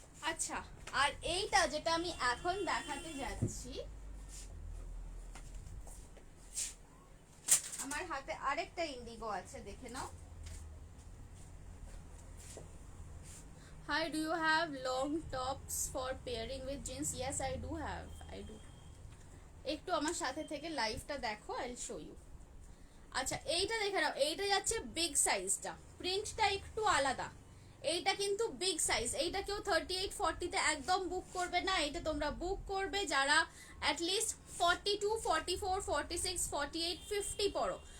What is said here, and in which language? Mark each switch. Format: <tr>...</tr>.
<bn>আচ্ছা, আর এইটা যেটা আমি এখন দেখাতে যাচ্ছি, আমার হাতে আরেকটা ইন্ডিগো আছে, দেখে নাও।</bn> <en>Hi, do you have long tops for pairing with jeans? Yes, I do have. I do.</en> <bn>একটু আমার সাথে থেকে লাইভটা দেখো,</bn> <en>I will show you.</en> <bn>আচ্ছা, এইটা দেখে নাও, এইটা যাচ্ছে বিগ সাইজটা, প্রিন্টটা একটু আলাদা। এইটা কিন্তু বিগ সাইজ, এইটা কেউ 38 40 তে একদম বুক করবে না। এটা তোমরা বুক করবে যারা অ্যাটলিস্ট 42 44 46 48 50 পড়ো।</bn>